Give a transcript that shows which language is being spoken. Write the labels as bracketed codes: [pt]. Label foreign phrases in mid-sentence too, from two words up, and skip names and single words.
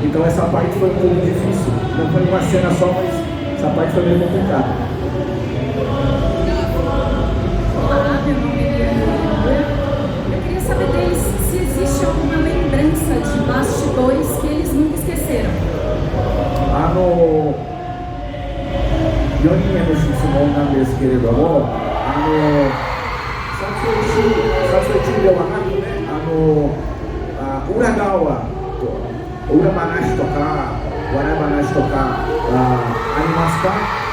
[pt] Então essa parte foi um pouco difícil. Não foi uma cena só, mas essa parte foi meio complicada. Olá, meu nome é Eliana. Eu queria saber deles se existe alguma lembrança de bastidores que eles nunca esqueceram. [ja] 4 人への質問なんですけれども、撮影中ではなくね、裏側と、裏話とか、笑い話とかありますか？